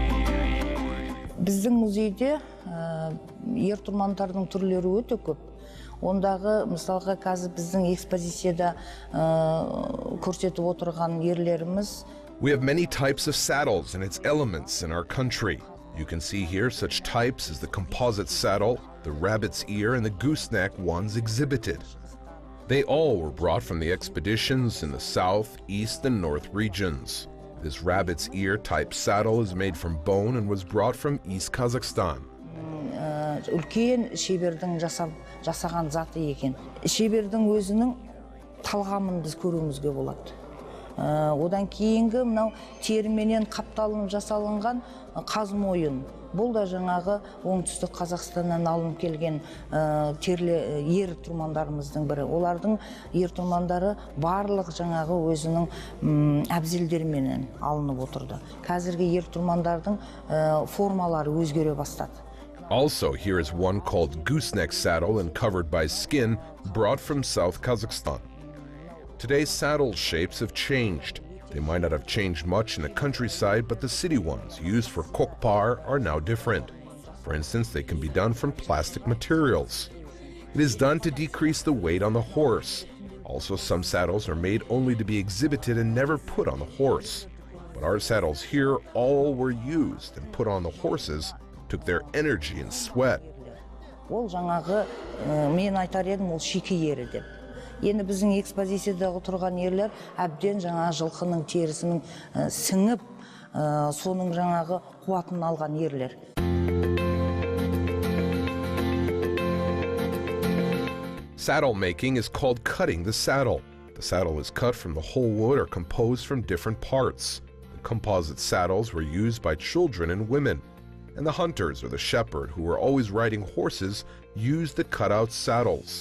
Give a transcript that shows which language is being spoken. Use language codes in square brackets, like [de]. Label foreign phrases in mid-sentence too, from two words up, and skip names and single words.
[kk] Біздің музейде ер-тұрмандардың түрлері өте көп. Ондағы мысалға қазір біздің экспозицияда көрсетіп отырған ерлеріміз. [en] We have many types of saddles and its elements in our country. You can see here such types as the composite saddle, the rabbit's ear, and the gooseneck ones exhibited. They all were brought from the expeditions in the south, east, and north regions. This rabbit's ear type saddle is made from bone and was brought from East Kazakhstan. [kk] Үлкен шебердің жасаған заты екен. Шебердің өзінің талғамын біз көруімізге болады. Одан кейінгі мынау терменен қапталынып жасалынған қаз мойын. Бұл да жаңағы оңтүстік Қазақстаннан алынып келген ер тұрмандарымыздың бірі. Олардың ер тұрмандары барлық жаңағы өзінің әбзелдерменен алынып отырды. Қазіргі ер тұрмандардың формалары өзгере бастады. [en] Also, here is one called gooseneck saddle and covered by skin, brought from South Kazakhstan. Today's saddle shapes have changed. They might not have changed much in the countryside, but the city ones used for kokpar are now different. For instance, they can be done from plastic materials. It is done to decrease the weight on the horse. Also, some saddles are made only to be exhibited and never put on the horse. But our saddles here all were used and put on the horses, took their energy and sweat. [kk] Ол жаңағы мен айтар едім, ол шикі ері деп. Енді біздің экспозициядағы тұрған ерлер әбден жаңағы жылқының терісінің сіңіп, соның жаңағы қуатын алған ерлер. [en] Saddle making is called cutting the saddle. The saddle is cut from the whole wood or composed from different parts. The composite saddles were used by children and women. And the hunters or the shepherd who were always riding horses used the cut-out saddles.